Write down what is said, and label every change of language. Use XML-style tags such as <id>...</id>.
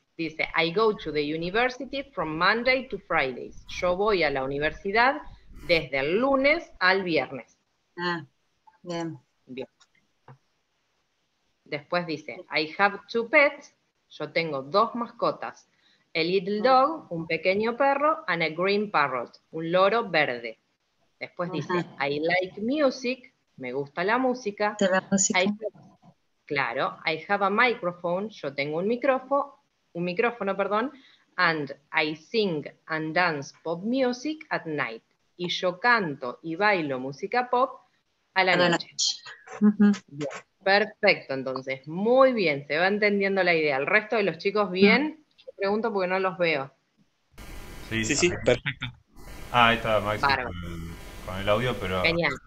<en>Dice, I go to the university from Monday to Fridays.</en> <es>Yo voy a la universidad desde el lunes al viernes. Ah, bien. Bien. Después dice,</es> <en>I have 2 pets.</en> <es>Yo tengo 2 mascotas.</es> <en>A little dog,</en> <es>un pequeño perro,</es> <en>and a green parrot,</en> <es>un loro verde. Después dice,</es> <en>I like music,</en> <es>me gusta la música. De la música.</es> <en>I have a microphone,</en> <es>yo tengo un micrófono,</es> <en>and I sing and dance pop music at night.</en> <es>Y yo canto y bailo música pop a la noche. Bien, perfecto, entonces, muy bien, se va entendiendo la idea. ¿El resto de los chicos bien? Yo pregunto porque no los veo. Sí, perfecto. Ahí está Maxi con el audio, pero genial.</es>